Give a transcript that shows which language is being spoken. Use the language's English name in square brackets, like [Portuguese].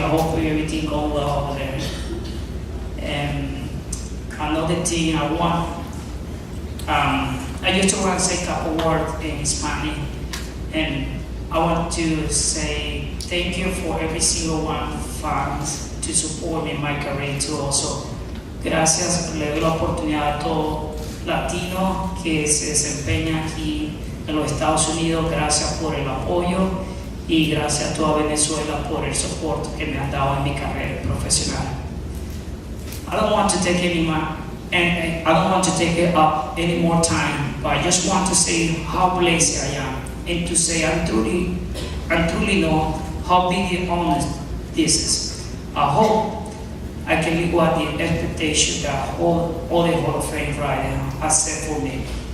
[English] I hope everything goes well over there. And another thing I want, I just want to say a couple words in Spanish, and I want to say thank you for every single one fans to support me in my career too also. [Spanish] Gracias, le doy la oportunidad a todo latino que se desempeña aquí en los Estados Unidos. Gracias por el apoyo y gracias a toda Venezuela por el soporte que me han dado en mi carrera profesional. [English] I don't want to take I don't want to take it up any more time, but I just want to say how blessed I am, and to say I truly know how big and honest this is. I hope I can live up the expectation that all the Hall of Fame riders have set for me.